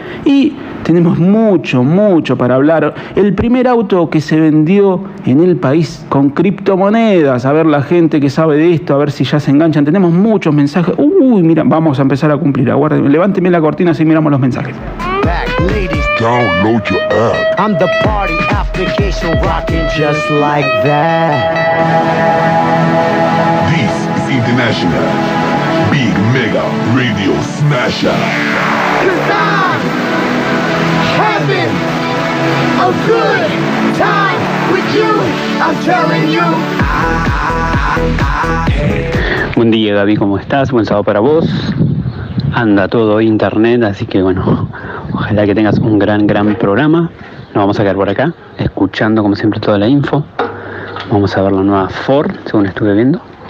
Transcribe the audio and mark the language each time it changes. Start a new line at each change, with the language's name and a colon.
Spanish: Y tenemos mucho, mucho para hablar. El primer auto que se vendió en el país con criptomonedas. A ver la gente que sabe de esto, a ver si ya se enganchan. Tenemos muchos mensajes. Uy, mira, vamos a empezar a cumplir. Aguarden, levánteme la cortina así miramos los mensajes.
English: Download your app. I'm the party application rocking just like that. This is International Big Mega Radio Smasher. Cause I'm having a good time with you. I'm telling you.
Spanish: Buen día, Gaby, ¿cómo estás? Buen sábado para vos. Anda todo internet, así que bueno, ojalá que tengas un gran, gran programa. Nos vamos a quedar por acá, escuchando como siempre toda la info. Vamos a ver la nueva Ford, según estuve viendo.